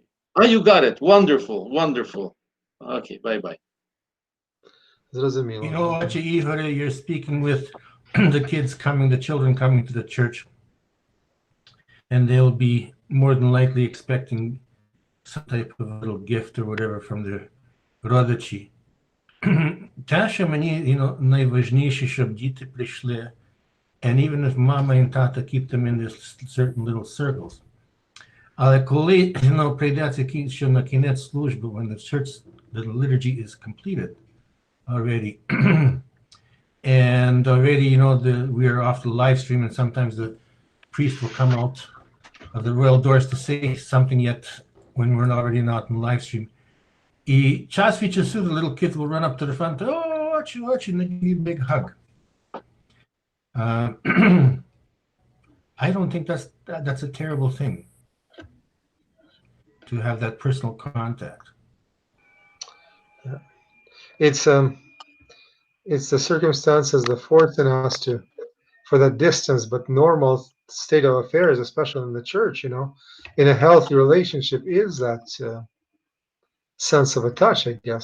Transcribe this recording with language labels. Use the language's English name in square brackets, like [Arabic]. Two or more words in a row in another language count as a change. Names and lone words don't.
[English] Oh, you got it. Wonderful, wonderful. Okay, bye-bye. Ihor, you're speaking with the children coming to the church, and they'll be more than likely expecting some type of little gift or whatever from their родичі. [Ukrainian] Те, мені, найважніше, щоб діти прийшли, [English] and even if mama and tata keep them in this certain little circles. [Ukrainian] Але коли, прийдеться, що на кінець служби, [English] when the liturgy is completed already, and already, we are off the live stream, and sometimes the priest will come out of the royal doors to say something yet when we're already not in live stream. [Ukrainian] І час від часу [English] the little kids will run up to the front, watch, and they give you a big hug. I don't think that's a terrible thing, to have that personal contact. It's the circumstances that forcing us for that distance, but normal state of affairs, especially in the church, in a healthy relationship, is that sense of a touch, I guess.